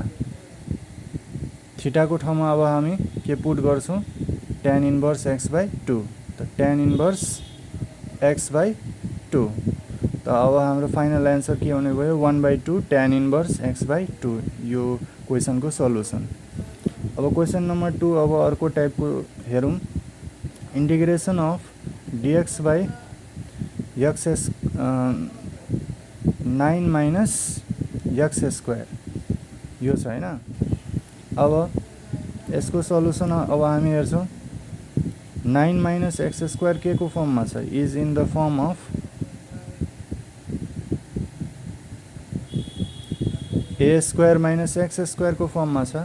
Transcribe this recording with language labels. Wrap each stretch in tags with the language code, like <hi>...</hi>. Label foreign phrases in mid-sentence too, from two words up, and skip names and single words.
<ne>थीटा को ठाउँमा अब हामी के पुट गर्छौँ</ne> <en>tan इन्भर्स x बाई 2,</en> <ne>त</ne> <en>tan इन्भर्स x बाई 2।</en> <ne>त अब हाम्रो</ne> <en>फाइनल एन्सर</en> <ne>के हुने भयो</ne> <en>1 बाई 2 tan इन्भर्स x बाई 2।</en> <ne>यो क्वेसनको सल्युसन। अब</ne> <en>क्वेसन नम्बर 2</en> <ne>अब अर्को टाइपको हेरौँ।</ne> <en>integration of dx by x 9 minus x square</en> <ne>यो छ हैन। अब यसको सल्युसन अब हामी हेर्छौं</ne> <en>9 माइनस x स्क्वायर</en> <ne>के को फर्ममा छ</ne> <en>इज इन द फर्म अफ a स्क्वायर माइनस x स्क्वायर</en> <ne>को फर्ममा छ।</ne>